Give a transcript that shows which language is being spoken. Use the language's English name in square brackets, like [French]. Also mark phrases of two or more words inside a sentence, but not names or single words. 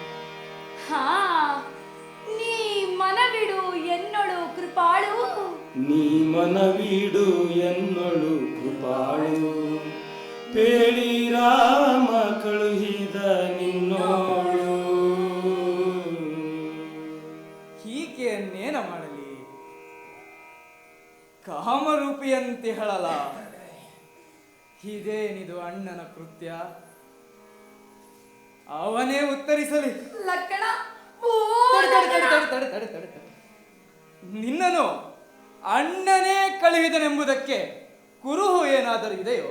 [Kannada] ಹಾ ನೀ ಮನವಿಡು ಎನ್ನೊಳು ಕೃಪಾಳು. ನೀ ಮನವಿಡು ಎನ್ನೊಳು ಕೃಪಾಳು, ಪೇಳಿ ರಾಮ ಕಳುಹಿದ ನಿನ್ನೋಳು. ಹೀಗೆಯನ್ನೇನ ಮಾಡಲಿ? ಕಾಮರೂಪಿಯಂತೆ ಹೇಳಲ. ಇದೇನಿದು ಅಣ್ಣನ ಕೃತ್ಯ? ಅವನೇ ಉತ್ತರಿಸಲಿ. ಲಕ್ಕಣ ನಿನ್ನನು ಅಣ್ಣನೇ ಕಳುಹಿದನೆಂಬುದಕ್ಕೆ ಕುರುಹು ಏನಾದರೂ ಇದೆಯೋ?